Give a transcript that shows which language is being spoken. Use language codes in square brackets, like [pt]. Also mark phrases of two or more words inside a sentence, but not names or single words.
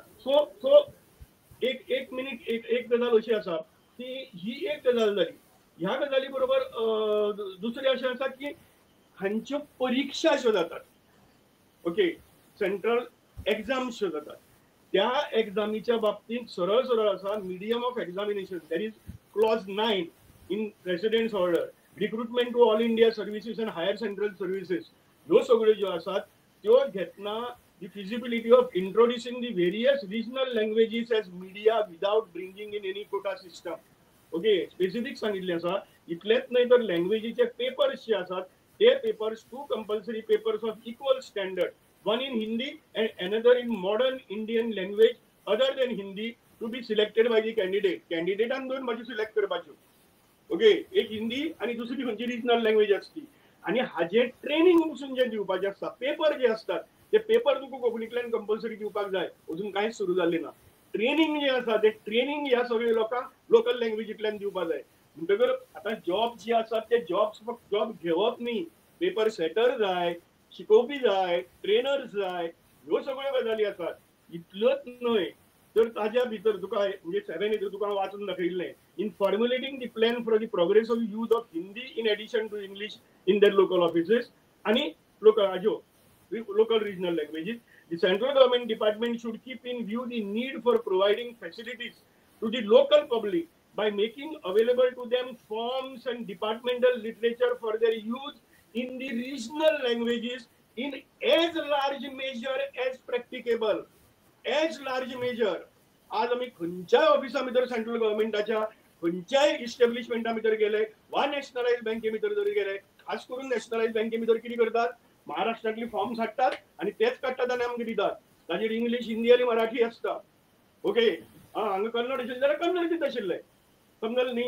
[kok] सो एक मिनिट एक गजाल अशी आसा की ही एक गजाल जाली. ह्या गजाली बरोबर दुसरें अशें आसा की हांच्यो परीक्षा ज्यो जातात, ओके, [en] central exams [kok] ज्यो जातात, त्या एग्जामीच्या बाबतींत सरळ आसा [en] medium of examination. that is clause 9 in President's order, recruitment to All India Services and higher central services. [kok] ह्यो सगळ्यो ज्यो आसात त्यो घेतना [en] the feasibility of introducing the various regional languages as media without bringing in any quota system. [kok] ओके, स्पेसिफिक सांगितले आसा. इतलेच न्हय तर लँग्वेजीचे पेपर्स जे आसात ते पेपर्स [en] 2 compulsory papers of equal standard, one in Hindi and another in modern Indian language other than Hindi, to be selected by the candidate. [kok] कॅन्डिडेटान दोन भाशे सिलेक्ट करपाच्यो. ओके, एक हिंदी आणि दुसरी खंयची [en] regional language [kok] असती. आणि हाजे ट्रेनिंग पसून जे दिवपाचे आसता, पेपर जे असतात ते पेपर तुका कोंकणीतल्यान कंपल्सरी दिवपाक जाय. अजून कांयच सुरू जाल्लें ना. ट्रेनिंग जे आसा ते ट्रेनिंग ह्या सगळ्या लोकांक लोकल लँग्वेजींतल्यान दिवपाक जाय. म्हणटकर आतां जॉब जे आसात ते फक्त जॉब घेवप न्ही, [en] paper setter [kok] जाय, शिकोवपी जाय, ट्रेनर्स जाय, ह्यो सगळ्यो गजाली आसात. इतलोच न्हय तर ताज्या भितर तुका म्हणजे 7 तुका वाचून दाखयिल्लें, [en] in formulating the plan for the progress of use of Hindi in addition to English in their local offices आणि local regional languages. The central government department should keep in view the need for providing facilities to the local public by making available to them forms and departmental literature for their use in the regional languages in as large measure as practicable. As large measure. [kok] आज आम्ही खंयच्याय ऑफिसा भितर सेंट्रल गव्हर्नमेंटाच्या खंयच्याय इस्टॅब्लिशमेंटा भितर गेले वा [en] nationalise bank [kok] भितर जरी गेले, खास करून [en] nationalise bank [kok] भितर कितें करतात, महाराष्ट्रातली फॉर्म्स हाडटात आणि तेच काडटात आनी आमकां दितात. ताजेर इंग्लीश, हिंदी आनी मराठी आसता. ओके, हांगा कन्नड आशिल्लें जाल्यार कन्नड दिता आशिल्लें, समजलें न्ही.